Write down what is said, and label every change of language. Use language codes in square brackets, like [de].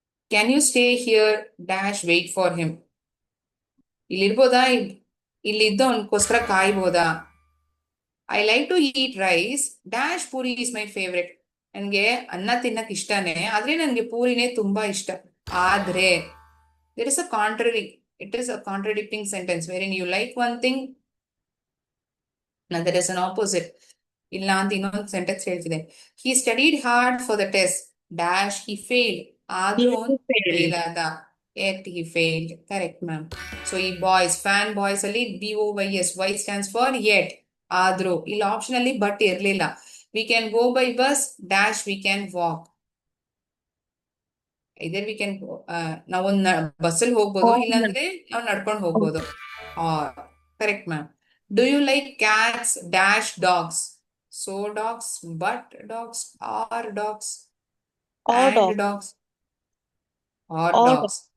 [en] Can you stay here dash wait for him? [kn] ಇಲ್ಲಿರ್ಬೋದಾ, ಇಲ್ಲಿದ್ದವನ್ಗೋಸ್ಕರ ಕಾಯ್ಬೋದಾ? [en] I like to eat rice dash puri is my favourite. [kn] ನನಗೆ ಅನ್ನ ತಿನ್ನಕ್ ಇಷ್ಟನೇ, ಆದ್ರೆ ನನಗೆ ಪೂರಿನೇ ತುಂಬಾ ಇಷ್ಟ. [en] ಆದ್ರೆ there is a contrary, it is a contradicting sentence wherein you like one thing and there is an opposite. [kn] ಇಲ್ಲ ಅಂತ ಇನ್ನೊಂದು sentence ಹೇಳ್ತಿದೆ. [en] He studied hard for the test dash he failed. [kn] ಆದ್ರೂ ಫೇಲ್ ಆದ, [en] yet he failed. Correct, ma'am. So ಈ boys, fan boys ಅಲ್ಲಿ BOYS, Y stands for yet. [kn] ಆದ್ರೂ ಇಲ್ಲಿ option ಅಲ್ಲಿ ಬಟ್ ಇರ್ಲಿಲ್ಲ. [en] We can go by bus dash we can walk. [kn] ಇದರ್ we can ನಾವೊಂದ್ ಬಸ್ಸಲ್ಲಿ ಹೋಗ್ಬೋದು, ಇಲ್ಲಾಂದ್ರೆ ನಾವು ನಡ್ಕೊಂಡು ಹೋಗ್ಬೋದು. Correct ma'am. [en] Do you like cats dash dogs? So dogs, but dogs, or dogs, and dogs, or dogs.